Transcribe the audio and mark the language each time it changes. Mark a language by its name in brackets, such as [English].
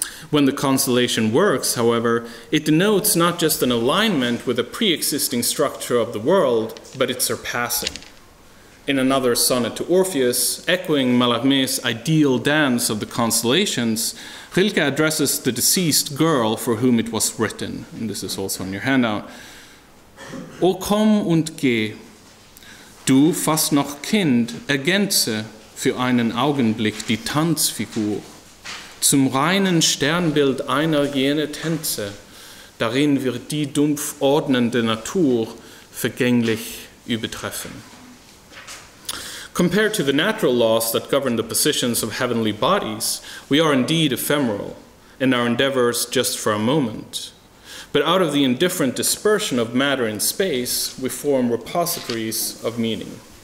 [English] When the constellation works, however, it denotes not just an alignment with a pre-existing structure of the world, but its surpassing. In another sonnet to Orpheus, echoing Mallarmé's ideal dance of the constellations, Rilke addresses the deceased girl for whom it was written, and this is also on your handout. [German] O komm und geh, du fast noch Kind, ergänze für einen Augenblick die Tanzfigur, zum reinen Sternbild einer jener Tänze, darin wird die dumpf ordnende Natur vergänglich übertreffen. [English] Compared to the natural laws that govern the positions of heavenly bodies, we are indeed ephemeral, and our endeavors just for a moment. But out of the indifferent dispersion of matter in space, we form repositories of meaning.